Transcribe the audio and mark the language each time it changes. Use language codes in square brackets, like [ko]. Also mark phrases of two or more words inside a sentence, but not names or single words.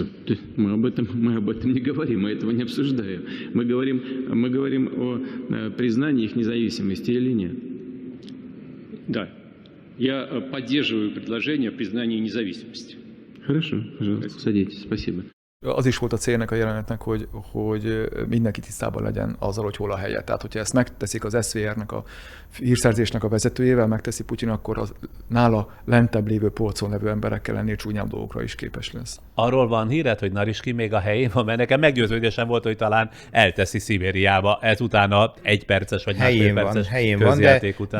[ru] Да, мы об этом не говорим, мы этого не обсуждаем. Мы говорим о признании их независимости или нет. Да, я поддерживаю предложение о признании независимости. Хорошо, пожалуйста, садитесь, спасибо. [hu] Az is volt a célnak a jelenetnek, hogy mindenki tisztában legyen azzal, hogy hol a helye. Tehát, hogyha ezt megteszik az SVR-nek, a hírszerzésnek a vezetőjével, megteszi Putyin, akkor az nála lentebb lévő polcon levő emberekkel ennél csúnyább dolgokra is képes lesz. Arról van híred, hogy Nariszkin még a helyén van, mert nekem meggyőződésem volt, hogy talán elteszi Szibériába ezután a 1 perces vagy másfél perces közjáték után.